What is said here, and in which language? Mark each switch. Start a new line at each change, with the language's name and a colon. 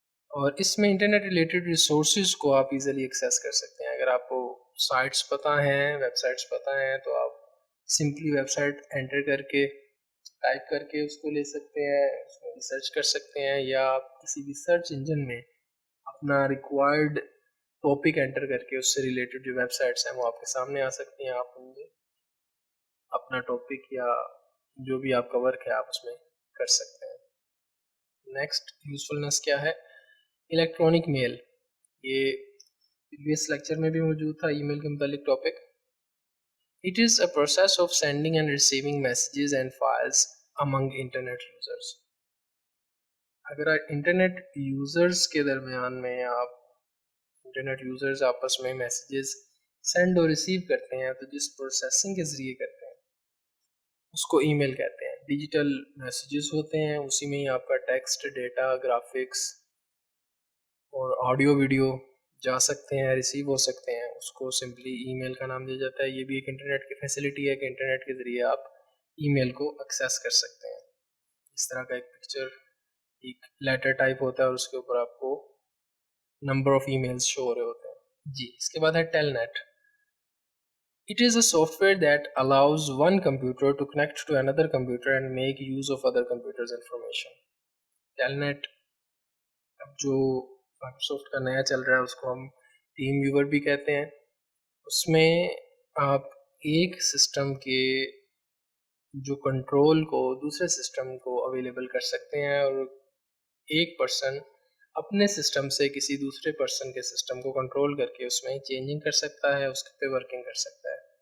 Urdu: اور اس میں internet related resources کو آپ ایزیلی ایکسیس کر سکتے ہیں. اگر آپ کو سائٹس پتہ ہیں, ویب سائٹس پتہ ہیں, تو آپ سمپلی ویب سائٹ انٹر کر کے ٹائپ کر کے اس کو لے سکتے ہیں, اس میں ریسرچ کر سکتے ہیں, یا آپ کسی بھی سرچ انجن میں اپنا ریکوائرڈ ٹاپک انٹر کر کے اس سے ریلیٹڈ جو ویب سائٹس ہیں وہ آپ کے سامنے آ سکتی ہیں. آپ ان میں اپنا ٹاپک یا جو بھی آپ کا ورک ہے آپ اس میں کر سکتے ہیں. نیکسٹ یوزفلنس کیا ہے؟ Electronic mail. یہ پریویس لیکچر میں بھی موجود تھا ای میل کے متعلق topic.
English: It is a process of sending and receiving messages and files among internet users.
Urdu: اگر انٹرنیٹ یوزرز کے درمیان میں آپ انٹرنیٹ یوزرز آپس میں میسیجز سینڈ اور ریسیو کرتے ہیں تو جس پروسیسنگ کے ذریعے کرتے ہیں اس کو ای میل کہتے ہیں. ڈیجیٹل میسیجز ہوتے ہیں, اسی میں ہی آپ کا ٹیکسٹ, ڈیٹا, گرافکس اور آڈیو ویڈیو جا سکتے ہیں, ریسیو ہو سکتے ہیں. اس کو سمپلی ای میل کا نام دیا جاتا ہے. یہ بھی ایک انٹرنیٹ کی فیسلٹی ہے کہ انٹرنیٹ کے ذریعے آپ ای میل کو ایکسیس کر سکتے ہیں. اس طرح کا ایک پکچر, ایک لیٹر ٹائپ ہوتا ہے اور اس کے اوپر آپ کو نمبر آف ای میلز شو ہو رہے ہوتے ہیں. جی, اس کے بعد ہے tell net.
English: It is a software that allows one computer to connect to another computer and make use of other computers' information.
Urdu: Telnet اب جو مائکروسافٹ کا نیا چل رہا ہے اس کو ہم ٹیم ویور بھی کہتے ہیں. اس میں آپ ایک سسٹم کے جو کنٹرول کو دوسرے سسٹم کو اویلیبل کر سکتے ہیں اور ایک پرسن اپنے سسٹم سے کسی دوسرے پرسن کے سسٹم کو کنٹرول کر کے اس میں چینجنگ کر سکتا ہے, اس پہ ورکنگ کر سکتا ہے.